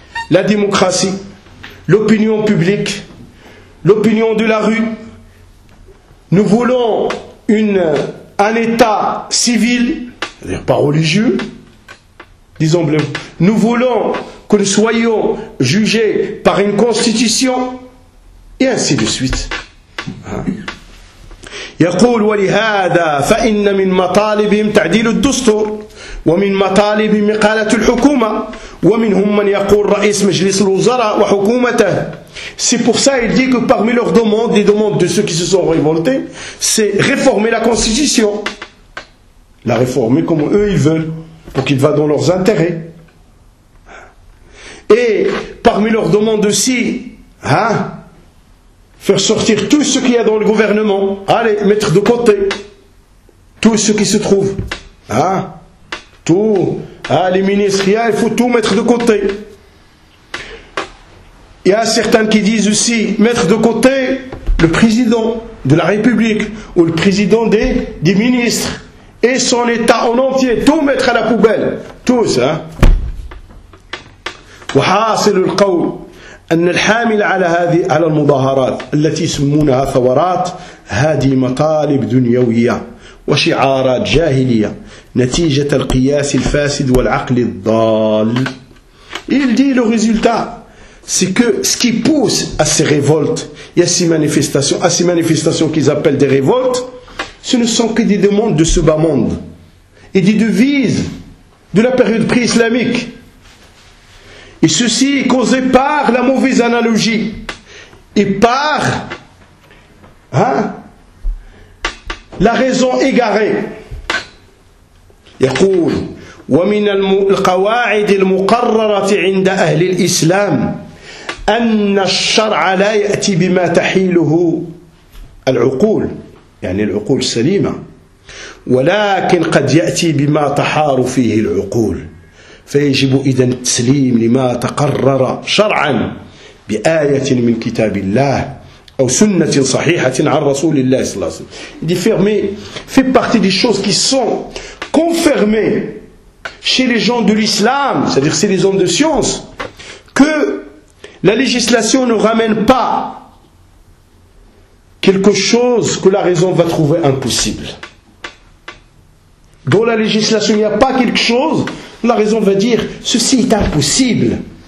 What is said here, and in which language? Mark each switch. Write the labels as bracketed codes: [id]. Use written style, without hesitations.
[fr] La démocratie, l'opinion publique, l'opinion de la rue, nous voulons un état civil, c'est-à-dire pas religieux, des emblèmes. Nous voulons que nous soyons jugés par une constitution, et ainsi de suite. [ar] يقول ولهذا فإن من مطالبهم تعديل الدستور ومن مطالبهم إقالة الحكومة ومنهم من يقول رئيس مجلس الوزراء وحكومته. [fr] C'est pour ça il dit que parmi leurs demandes, les demandes de ceux qui se sont révoltés, c'est réformer la constitution, la réformer comme eux ils veulent, pour qu'il va dans leurs intérêts. Et parmi leurs demandes aussi, hein, faire sortir tout ce qu'il y a dans le gouvernement, allez, mettre de côté tout ce qui se trouve, hein, tout, hein, les ministres, il faut tout mettre de côté. Il y a certains qui disent aussi mettre de côté le président de la République ou le président des ministres et son état en entier, tout mettre à la poubelle, tous, hein. [ar] وحاصل القول أن الحامل على هذه على المظاهرات التي يسمونها ثورات هذه مطالب دنيوية وشعارات جاهلية نتيجة القياس الفاسد والعقل الضال. [fr] Il dit le résultat, c'est que ce qui pousse à ces révoltes, il y a ces manifestations qu'ils appellent des révoltes, ce ne sont que des demandes de ce bas monde et des devises de la période pré-islamique. Et ceci est causé par la mauvaise analogie et par la raison égarée. [ar] يقول ومن القواعد المقررة عند أهل الإسلام أن الشرع لا يأتي بما تحيله العقول يعني العقول السليمة ولكن قد يأتي بما تحار فيه العقول. فيجب إذن التسليم لما تقرر شرعا بآية من كتاب الله أو سنة صحيحة عن رسول الله صلى الله عليه وسلم. [fr] دي فيرمي في partie des choses qui sont confirmées chez les gens de l'islam, c'est-à-dire chez les hommes de science, que la législation ne ramène pas quelque chose que la raison va trouver impossible. Dans la législation, il n'y a pas quelque chose, la raison va dire, ceci est impossible.